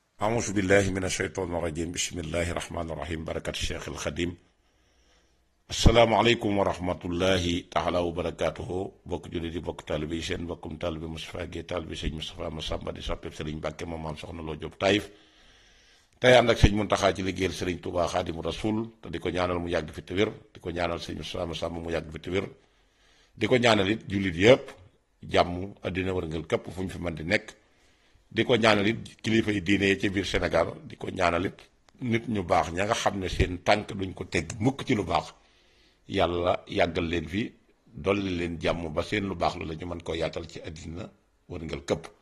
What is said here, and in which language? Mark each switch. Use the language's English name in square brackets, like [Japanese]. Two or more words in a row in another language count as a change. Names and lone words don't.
[Arabic] أعوذ بالله من الشيطان الرجيم بسم الله الرحمن الرحيم بركة الشيخ الخديم السلام عليكم ورحمة الله تعالى وبركاته [Wolof] bokk jullit yi bokk taalibe yi seen bokkum taalibe Moustapha Guèye taalibe sëñ Moustapha Massamba di soppeb Sëriñ Mbàkke moom maam soxna Loo Jóob Taïf tey ànd ak sëñ Muntaxa ci liggéeyal Sëriñ Tuubaa Xaadimu Rasuul te di ko ñaanal mu yàgg fi te wér di ko ñaanal sëñ Moustapha Massamba mu yàgg fi te wér di ko ñaanal it jullit yëpp jàmm àddina wërngal képp fu ñu fi mën di nekk di ko ñaanal it kilifa yi diine yi ci biir Sénégal di ko ñaanal it nit ñu baax ña nga xam ne seen tànk duñ ko teg mukk ci lu baax yàlla yàggal leen fi dolli leen jàmm ba seen lu baax la ñu mën koo yaatal ci àddina wërngal këpp